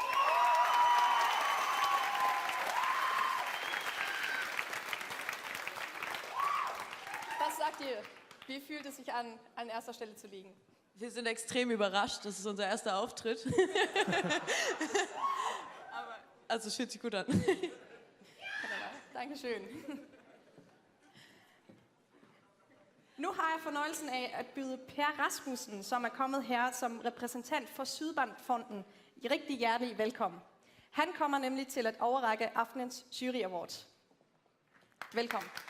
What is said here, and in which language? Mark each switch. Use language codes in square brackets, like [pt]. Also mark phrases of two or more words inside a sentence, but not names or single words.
[de] Was sagt ihr? Wie fühlt es sich an erster Stelle zu liegen? Wir sind extrem überrascht. Das ist unser erster Auftritt. Aber, also es fühlt sich gut an. Dankeschön. [da] Nu har jeg fornøjelsen af at byde Per Rasmussen, som er kommet her som repræsentant for Sydbankfonden, rigtig hjertelig velkommen. Han kommer nemlig til at overrække aftenens Jury Award. Velkommen.